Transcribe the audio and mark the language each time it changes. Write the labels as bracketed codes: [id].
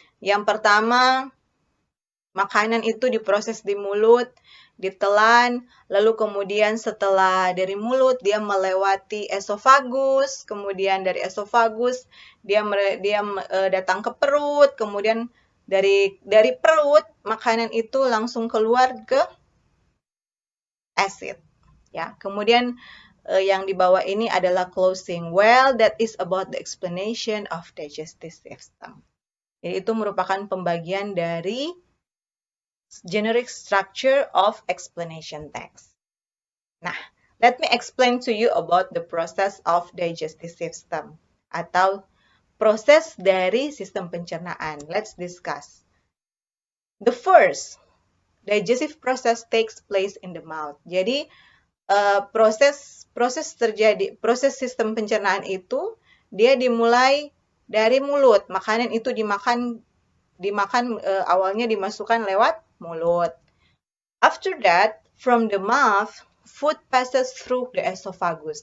[id] Yang pertama, makanan itu diproses di mulut, ditelan, lalu kemudian setelah dari mulut dia melewati esofagus, kemudian dari esofagus dia datang ke perut, kemudian dari perut makanan itu langsung keluar ke acid. Ya, kemudian yang di bawah ini adalah closing. [en] Well, that is about the explanation of digestive system. [id] Jadi itu merupakan pembagian dari generic structure of explanation text. [en] Nah, let me explain to you about the process of digestive system [id] atau proses dari sistem pencernaan. [en] Let's discuss. The first, digestive process takes place in the mouth. [id] Jadi proses sistem pencernaan itu dia dimulai dari mulut. Makanan itu dimakan awalnya dimasukkan lewat mulut. [en] After that, from the mouth, food passes through the esophagus.